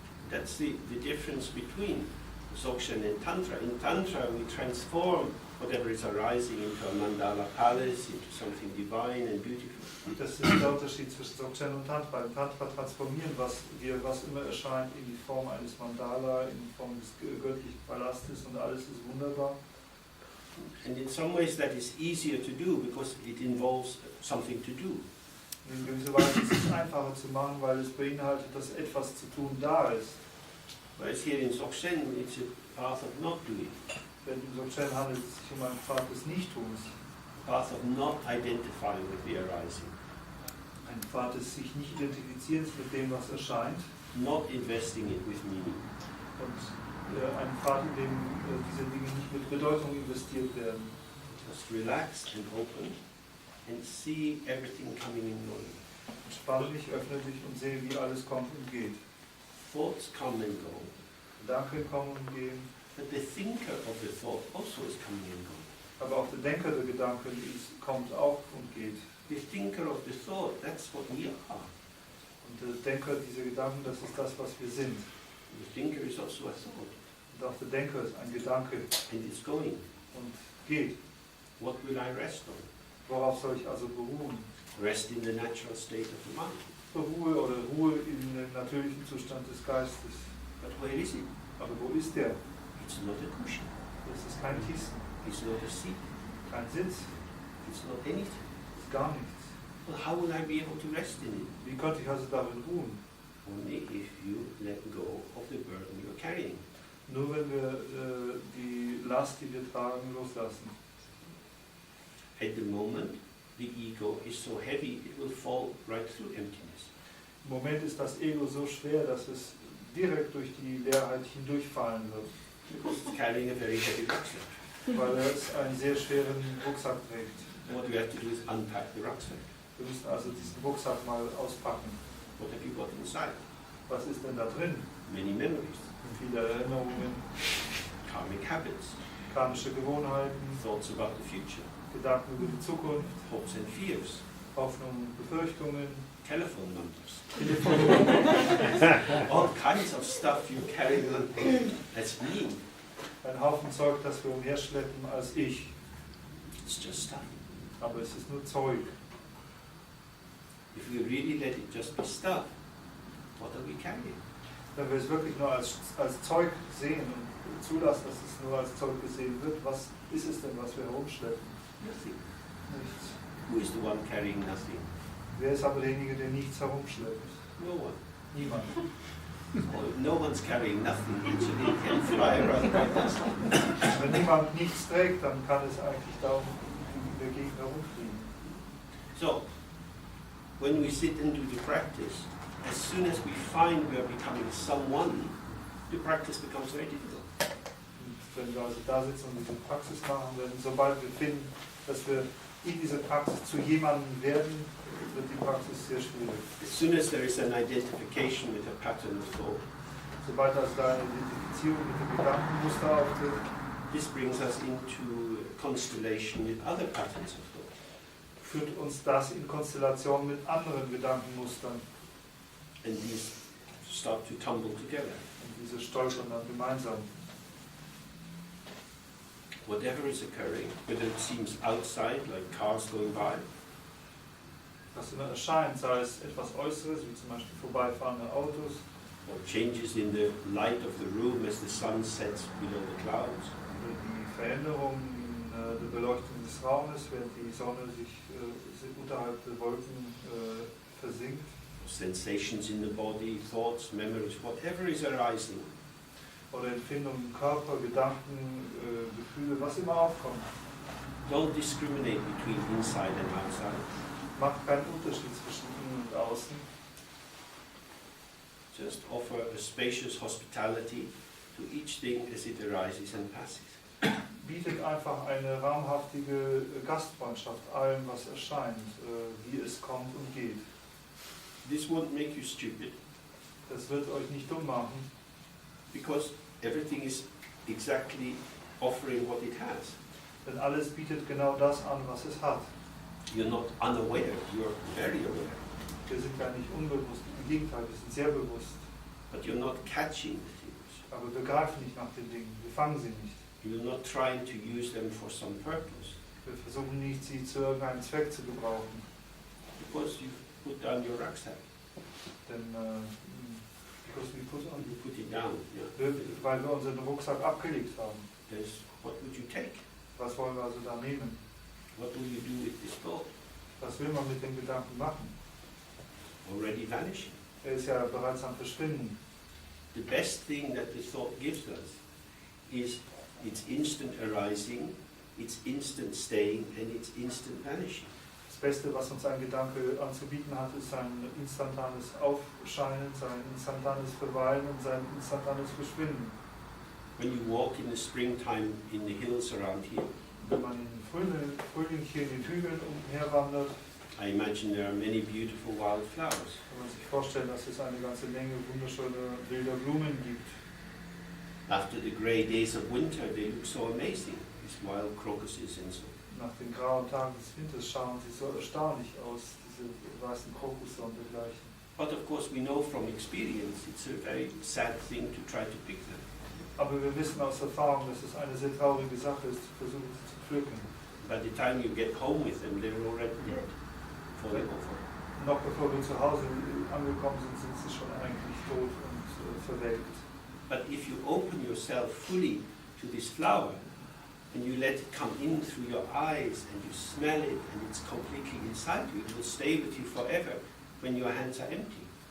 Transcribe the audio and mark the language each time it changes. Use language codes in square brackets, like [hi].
[en] That's the difference between Dzogchen and Tantra. In Tantra, we transform whatever is arising into a mandala palace, into something divine and beautiful. [de] Das ist der Unterschied zwischen Dzogchen und Tantra. Im Tantra transformieren was immer erscheint, in die Form eines Mandala, in die Form des göttlichen Palastes und alles ist wunderbar. [en] And in some ways that is easier to do because it involves something to do. [de] In gewisser Weise ist es einfacher zu machen, weil es beinhaltet, dass etwas zu tun da ist. [en] Whereas here in Dzogchen, it's a path of not doing, [de] Denn im Dzogchen handelt es sich um einen Pfad des Nichttuns, [en] a path of not identifying with the arising, [de] ein Pfad des sich nicht Identifizierens mit dem, was erscheint, [en] not investing it with meaning. [de] und ein Pfad, in dem diese Dinge nicht mit Bedeutung investiert werden. [en] Just relax and open and see everything coming and going. [de] Entspanne dich, öffne dich und sehe, wie alles kommt und geht. [en] Thoughts come and go, [de] Gedanken kommen und gehen, [en] but the thinker of the thought also is coming and going. [de] aber auch der Denker der Gedanken kommt auch und geht. [en] The thinker of the thought, that's what we are. [de] Und der Denker dieser Gedanken, das ist das, was wir sind. [en] The thinker is also a thought, [de] Und auch der Denker ist ein Gedanke [en] and it's going. [de] und geht. [en] What will I rest on? [de] Worauf soll ich also beruhen? [en] Rest in the natural state of the mind. [de] Ruhe oder Ruhe in dem natürlichen Zustand des Geistes. [en] But where is it? [de] Aber wo ist der? [en] It's not a cushion. [de] Es ist kein Kissen, [en] It's not a seat. [de] kein Sitz, [en] It's not anything. [de] es ist gar nichts. [en] Well, how will I be able to rest in it? [de] Wie könnte ich also darin ruhen? [en] Only if you let go of the burden you're carrying. [de] Nur wenn wir die Last, die wir tragen, loslassen. [en] At the moment, the ego is so heavy, it will fall right through emptiness. [de] Im Moment ist das Ego so schwer, dass es direkt durch die Leerheit hindurchfallen wird, [en] Because it's carrying a very heavy rucksack. [de] weil es einen sehr schweren Rucksack trägt. [en] What we have to do is unpack the rucksack. [de] Wir müssen also diesen Rucksack mal auspacken. [en] What have you got inside? [de] Was ist denn da drin? [en] Many memories, [de] Viele Erinnerungen, [en] karmic habits, [de] karmische Gewohnheiten, [en] thoughts about the future, [de] Gedanken über die Zukunft, [en] hopes and fears, [de] Hoffnungen, Befürchtungen, [en] telephone numbers, [de] Telefonnummer, [en] all kinds of stuff you're carrying on as me. [de] ein Haufen Zeug, das wir umherschleppen als ich. [en] It's just stuff. [de] Aber es ist nur Zeug. [en] If we really let it just be stuff, what are we carrying? [de] Wenn wir es wirklich nur als Zeug sehen und zulassen, dass es nur als Zeug gesehen wird, was ist es denn, was wir herumschleppen? [en] Nothing. [de] Nichts. [en] Who is the one carrying nothing? [de] Wer ist aber derjenige, der nichts herumschleppt? [en] No one. [de] Niemand. [en] Well, no one's carrying nothing, actually it can fly around like this. [de] Wenn niemand nichts trägt, dann kann es eigentlich da in der Gegend herumfliegen. [en] So, when we sit and do the practice, as soon as we find we are becoming someone, the practice becomes very difficult. [de] Und wenn wir also da sitzen und diese Praxis machen, dann sobald wir finden, dass wir in dieser Praxis zu jemandem werden, wird die Praxis sehr schwierig. [en] As soon as there is an identification with a pattern of thought, [de] Sobald also da eine Identifizierung mit dem Gedankenmuster auftritt, [en] this brings us into constellation with other patterns of thought. [de] führt uns das in Konstellation mit anderen Gedankenmustern. [en] And these start to tumble together. [de] Und diese stolpern dann gemeinsam. [en] Whatever is occurring, whether it seems outside, like cars going by, [de] Was immer erscheint, sei es etwas Äußeres, wie zum Beispiel vorbeifahrende Autos, [en] or changes in the light of the room as the sun sets below the clouds, [de] oder die Veränderung in der Beleuchtung des Raumes, während die Sonne sich unterhalb der Wolken versinkt, [en] sensations in the body, thoughts, memories, whatever is arising. [de] Oder Empfindungen im Körper, Gedanken, Gefühle, was immer aufkommt. [en] Don't discriminate between inside and outside. [de] Macht keinen Unterschied zwischen innen und außen. [en] Just offer a spacious hospitality to each thing as it arises and passes. [de] Bietet einfach eine raumhaftige Gastfreundschaft allem, was erscheint, wie es kommt und geht. [en] This won't make you stupid, [de] Das wird euch nicht dumm machen, [en] because everything is exactly offering what it has. [de] denn alles bietet genau das an, was es hat. [en] You're not unaware, you're very aware, [de] Wir sind ja nicht unbewusst, im Gegenteil, wir sind sehr bewusst. [en] but you're not catching the things. [de] Aber wir greifen nicht nach den Dingen, wir fangen sie nicht. [en] You're not trying to use them for some purpose, [de] Wir versuchen nicht, sie zu irgendeinem Zweck zu gebrauchen. [en] because you've put down your rucksack. Denn, because we put on, You put it down. Yeah. [de] weil wir unseren Rucksack abgelegt haben. [en] What would you take? [de] Was wollen wir also da nehmen? [en] What will you do with this thought? [de] Was will man mit dem Gedanken machen? [en] Already vanishing. [de] Er ist ja bereits am Verschwinden. [en] The best thing that the thought gives us is its instant arising, its instant staying, and its instant vanishing. [de] Das Beste, was uns ein Gedanke anzubieten hat, ist sein instantanes Aufscheinen, sein instantanes Verweilen und sein instantanes Verschwinden. [en] When you walk in the springtime in the hills around here, [de] Wenn man im Frühling hier in den Hügeln umherwandert, [en] I imagine there are many beautiful wild flowers. [de] kann man sich vorstellen, dass es eine ganze Menge wunderschöner wilder Blumen gibt. [en] After the grey days of winter, they look so amazing, these wild crocuses and so. [de] Nach den grauen Tagen des Winters schauen sie so erstaunlich aus, diese weißen Krokusse und dergleichen. [en] But of course we know from experience it's a very sad thing to try to pick them. [de] Aber wir wissen aus Erfahrung, dass es eine sehr traurige Sache ist, zu versuchen sie zu pflücken. [en] By the time you get home with them, they're already dead, falling over. [de] Noch bevor wir zu Hause angekommen sind, sind sie schon eigentlich tot und verwelkt. [en] But if you open yourself fully to this flower, and you let it come in through your eyes, and you smell it, and it's completely inside you, it will stay with you forever when your hands are empty.